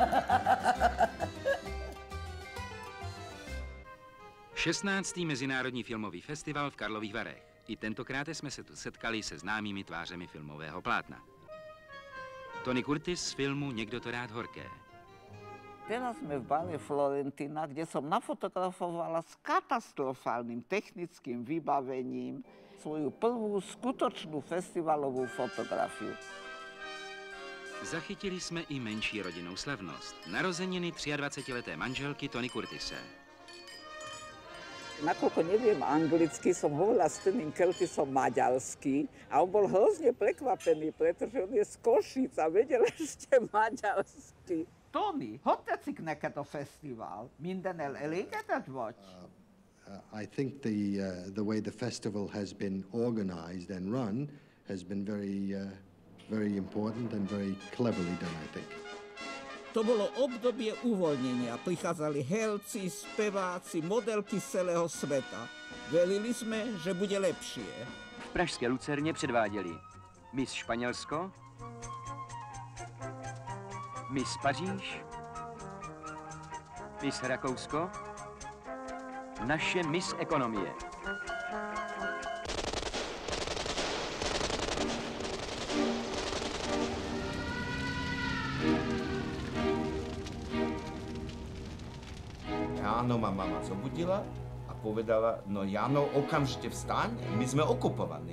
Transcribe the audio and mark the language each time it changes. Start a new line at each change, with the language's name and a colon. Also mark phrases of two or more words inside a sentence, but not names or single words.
Czech: 16. Mezinárodní filmový festival v Karlových Varech. I tentokrát jsme se tu setkali se známými tvářemi filmového plátna. Tony Curtis z filmu Někdo to rád horké.
Slovak: Teraz sme v bare Florentina, kde som nafotografovala s katastrofálnym technickým vybavením svoju prvú skutočnú festivalovú fotografiu.
Czech: Zachytili jsme i menší rodinnou slavnost. Narozeniny 23leté manželky Tony Curtise.
Slovak: Nakoľko neviem anglicky, som hovorila s Tonym Curtisom maďarsky a on bol hrozne prekvapený, pretože on je z Košíc a vedel ešte maďarsky.
Hungarian: Tony, hogy tetszik neked a fesztivál? Mindennel elégedett vagy?
English: I think the way the festival has been organized and run has been very important and very cleverly done, I think.
Slovak: To bolo obdobie uvoľnenia. Prichádzali herci, speváci, modelky z celého sveta. Verili sme, že bude lepšie.
Czech: V pražské Lucerně předváděli Miss Španělsko, Miss Paříž, Miss Rakousko, naše Miss Ekonomie.
Slovak: Ráno ma mama zobudila a povedala, no Jano, okamžite vstaň, my sme okupovaní.